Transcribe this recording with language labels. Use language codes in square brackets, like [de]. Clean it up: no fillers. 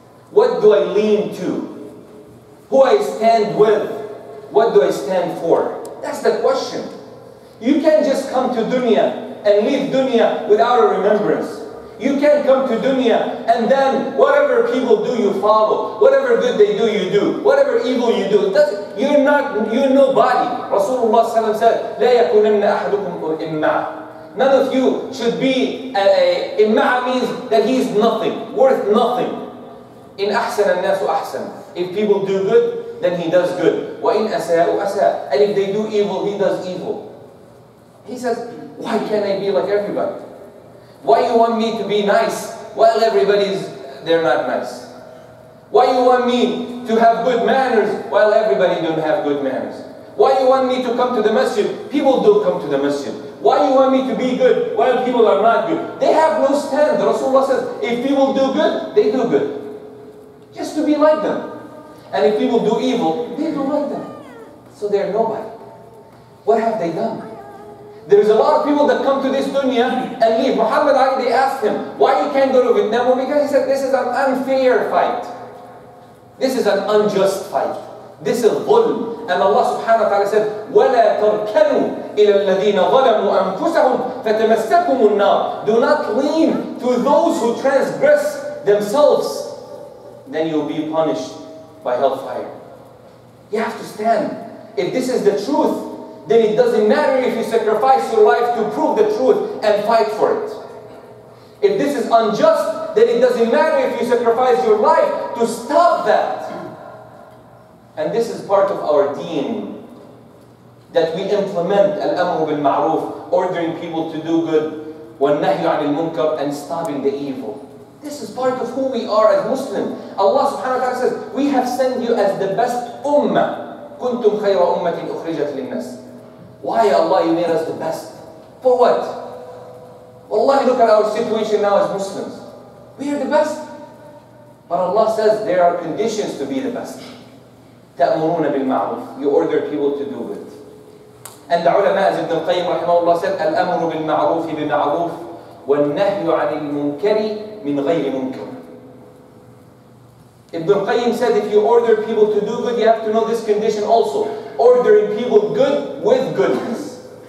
[en] What do I lean to? Who I stand with? What do I stand for? That's the question. You can't just come to dunya and leave dunya without a remembrance. You can't come to dunya and then whatever people do you follow. Whatever good they do you do. Whatever evil you do. You're nobody. Rasulullah said, [ar] لا يكونن أحدكم إمّا. [en] None of you should be imma means that he is nothing, worth nothing. [ar] In أحسن الناس أحسن. [en] If people do good, then he does good. [ar] وَإِنْ أَسَاءُ أَسَاء. [en] And if they do evil, he does evil. He says, why can't I be like everybody? Why you want me to be nice while they're not nice? Why you want me to have good manners while everybody don't have good manners? Why you want me to come to the masjid? People don't come to the masjid. Why you want me to be good while people are not good? They have no stand. Rasulullah says, if people do good, they do good. Just to be like them. And if people do evil, they don't like them. So they're nobody. What have they done? There's a lot of people that come to this dunya and leave. Mohamed Ali, they asked him, why you can't go to Vietnam? Well, because he said, this is an unfair fight. This is an unjust fight. This is dhulm. And Allah subhanahu wa ta'ala said, [ar] وَلَا تَرْكَنُوا إِلَى الَّذِينَ ظَلَمُوا أَنفُسَهُمْ فَتَمَسَّكُمُ النَّارِ. [en] Do not lean to those who transgress themselves. Then you'll be punished by hellfire. You have to stand. If this is the truth, then it doesn't matter if you sacrifice your life to prove the truth and fight for it. If this is unjust, then it doesn't matter if you sacrifice your life to stop that. And this is part of our deen, that we implement al-amru bil-ma'ruf, ordering people to do good, wal-nahyu 'anil munkar, and stopping the evil. This is part of who we are as Muslims. Allah subhanahu wa ta'ala says, we have sent you as the best ummah. [ar] Kuntum khayra ummatin ukhrijat linnas. [en] Why, Allah, you made us the best? For what? Wallahi, look at our situation now as Muslims. We are the best. But Allah says there are conditions to be the best. [ar] تَأْمُرُونَ بِالْمَعْرُوفِ. [en] You order people to do it. And the ulama, as Ibn al-Qayyim rahimahullah said, [ar] الْأَمْرُ بِالْمَعْرُوفِ بِمَعْرُوفِ وَالنَّهْيُ عَنِ الْمُنْكَرِ مِنْ غَيْرِ مُنْكَرٍ. [en] Ibn al-Qayyim said if you order people to do good, you have to know this condition also. Ordering people good with goodness.